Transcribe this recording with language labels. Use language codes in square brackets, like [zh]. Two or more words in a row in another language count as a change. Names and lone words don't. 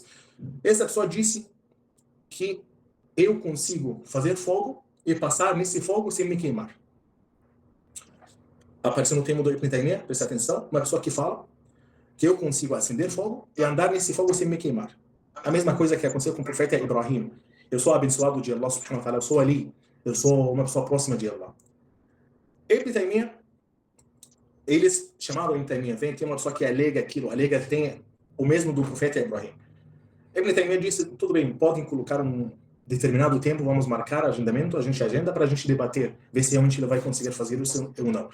[pt] Essa pessoa disse que eu consigo fazer fogo e passar nesse fogo sem me queimar. Apareceu no tema do Ibn Taymiyyah, presta atenção, uma pessoa que fala que eu consigo acender fogo e andar nesse fogo sem me queimar. A mesma coisa que aconteceu com o profeta Ibrahim. Eu sou abençoado de Allah [ar] سبحانه وتعالى, [pt] eu sou ali, eu sou uma pessoa próxima de Allah. Ibn Taymiyyah, eles chamaram Ibn Taymiyyah, tem uma pessoa que alega aquilo, alega que tem o mesmo do profeta Ibrahim. Ibn Taymiyyah disse, tudo bem, podem colocar um determinado tempo, vamos marcar agendamento, a gente agenda para a gente debater, ver se realmente ele vai conseguir fazer isso ou não.